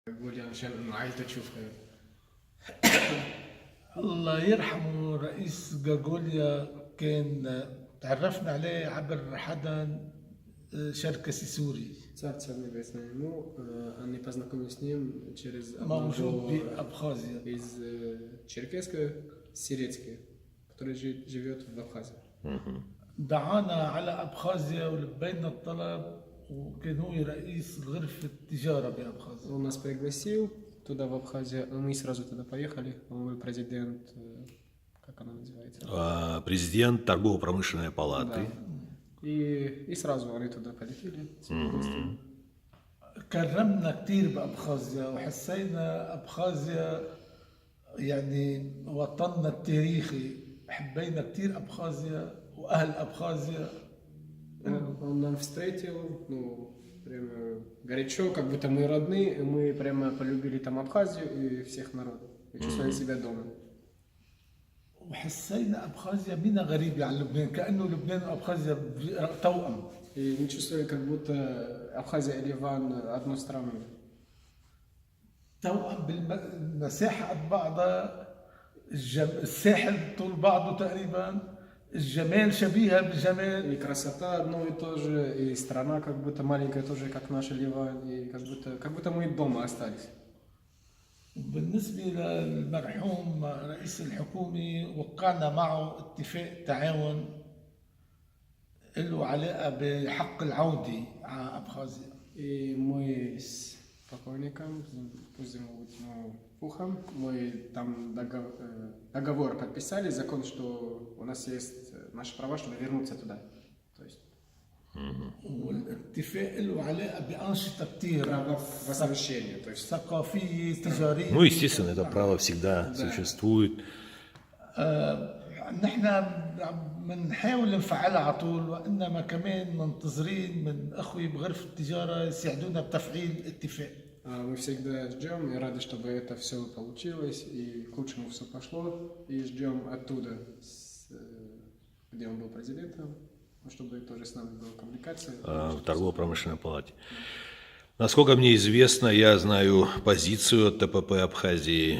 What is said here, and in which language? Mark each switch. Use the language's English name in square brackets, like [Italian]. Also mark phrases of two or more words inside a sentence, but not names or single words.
[Arabic] يقول لي عشان انه عايزة تشوف. الله يرحمه رئيس جاجوليا كان تعرفنا عليه عبر حدا شركسي سوري [Russian] Царь царь небесный ему, они познакомились с ним через [Arabic] موجود [Russian] одного [Arabic] بأبخازيا. [Russian] из Черкесска, Сирецки, который живет в Абхазии. [Arabic] دعانا على أبخازيا ولبينا الطلب، وكان هو رئيس غرفة التجارة بأبخازيا. [Russian] Он нас пригласил туда, в Абхазию, мы сразу туда поехали. Он был президент, как она называется? Президент торгово-промышленной палаты. Да. И сразу они туда полетели. [Arabic] كرمنا كتير بأبخازيا وحسينا أبخازيا يعني وطننا التاريخي، حبينا كتير أبخازيا وأهل أبخازيا. [Russian] Он нам встретил, ну, прямо горячо, как будто мы родные, и мы прямо полюбили там Абхазию и всех народов, и чувствовали себя дома. [Arabic] وحسينا أبخازيا بينا غريبة عن لبنان، كأنه لبنان وأبخازيا توأم. [Russian] И мы чувствовали, как будто Абхазия и Ливан одну страну. [Arabic] توأم بالمساحة قد بعضها، الساحل طول بعضه تقريبا، الجمال شبيهة بالجمال. [Russian] И красота одно и то же, и страна как будто маленькая тоже, как наша Ливан, и как будто мы дома остались. [Arabic] بالنسبة للمرحوم رئيس الحكومة وقعنا معه اتفاق تعاون له علاقة بحق العودة على أبخازيا. [Russian] И мы с покойником, пусть ему будет Пухом, мы там договор подписали, закон, что у нас есть наши права, чтобы вернуться туда. То есть [Arabic] والاتفاق له علاقة بأنشطة كتير [Russian] право возвращения, то есть [Arabic] ثقافية تجارية. [Russian] Ну, естественно, это право всегда существует. [Arabic] نحن بنحاول نفعلها على طول، وإنما كمان منتظرين من أخوي بغرفة التجارة يساعدونا بتفعيل الاتفاق. [Russian] мы всегда ждем и рады, чтобы это все получилось и к лучшему все пошло, и ждем оттуда, где он был президентом, чтобы тоже с нами была коммуникация. В торгово-промышленной палате. Насколько мне известно, я знаю позицию ТПП Абхазии.